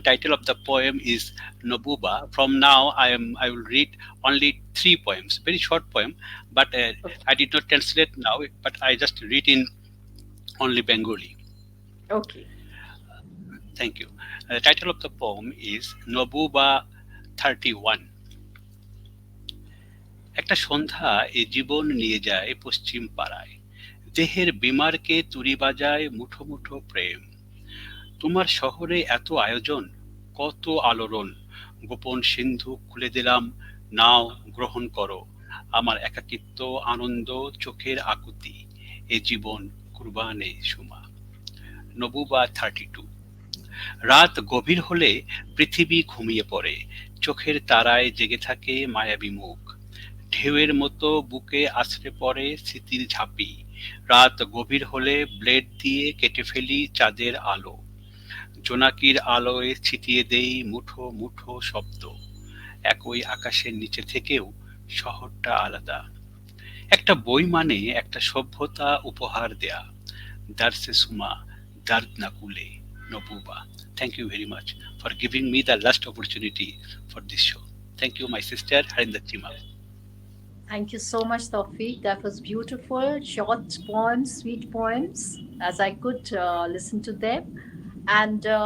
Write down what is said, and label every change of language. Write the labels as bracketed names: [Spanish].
[English] Title of the poem is Nobuba. From now, I will read only three poems, very short poem, but Okay. I did not translate now. But I just read in only Bengali. Okay. Thank you. The title of the poem is Nobuba 31. [Bangla] একটা সন্ধ্যা এ জীবন নিয়ে যায় পশ্চিম পাড়ায়, দেহের বিমারকে তুড়ি বাজায় মুঠো মুঠো প্রেম। তোমার শহরে এত আয়োজন, কত আলোড়ন, গোপন সিন্ধু খুলে দিলাম, নাও গ্রহণ করো আমার একাকিত্ব, আনন্দ, চোখের আকুতি, এ জীবন কুরবানে সুমা। নবুবা 32। রাত গভীর হলে পৃথিবী ঘুমিয়ে পড়ে, চোখের তারায় জেগে থাকে মায়াবী মুখ, ঢেউয়ের মতো বুকে আছড়ে পড়ে স্মৃতির ঝাঁপি। রাত গভীর হলে ব্লেড দিয়ে কেটে ফেলি চাঁদের আলো, জোনাকির আলোয় ছিটিয়ে দেই মুঠো মুঠো শব্দ। একই আকাশের নিচে থেকেও শহরটা আলাদা। একটা বই মানে একটা সভ্যতা উপহার দেয়া। দার্সে সুমা, দার্দ না কুলে, নবুবা। [English] Thank you very much for giving me the last opportunity for this show. Thank you, my sister Harinder Cheema. Thank you so much, Tawfiq. That was beautiful. Short poems, sweet poems, as I could listen to them. And